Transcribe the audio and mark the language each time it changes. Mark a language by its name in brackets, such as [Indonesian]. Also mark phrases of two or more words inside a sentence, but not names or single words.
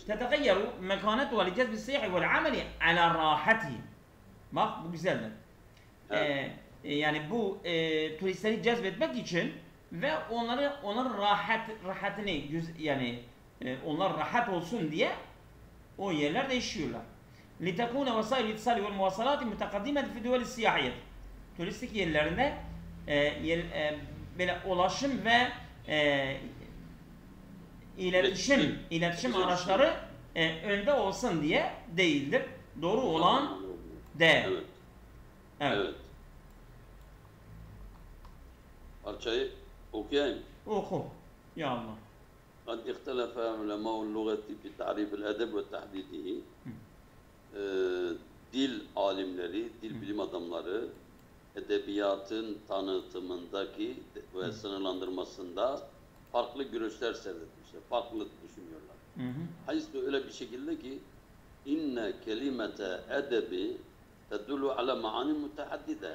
[Arabic] تتغير مكانتها لجذب السياح والعمل على راحتهم. [Turkish] Bak bu güzeldir. Evet. Yani bu turistleri cezbetmek için ve onların rahatını yani onlar rahat olsun diye o yerler değişiyorlar. [Arabic] لِتَكُونَ وَسَائِلُ الْاِتِصَالِ وَالْمُوَاسَلَاتِ مُتَقَدِّمَةً فِي دُوَلِ السِّيَاحِيَةِ. [Turkish] Turistik yerlerinde böyle ulaşım ve iletişim araçları önde olsun diye değildir. Doğru olan D. Evet. Evet. Evet. Parçayı okuyayım. Oku. Ya Allah. [Arabic] قد اختلف علماء اللغة في تعريف الأدب وتحديده. [Turkish] Dil alimleri, dil bilim adamları edebiyatın tanıtımındaki ve sınırlandırmasında farklı görüşler serdetmişler. Farklı düşünüyorlar. Hayır öyle bir şekilde ki [Arabic] إن كلمة أدب تدل على معاني متعددة.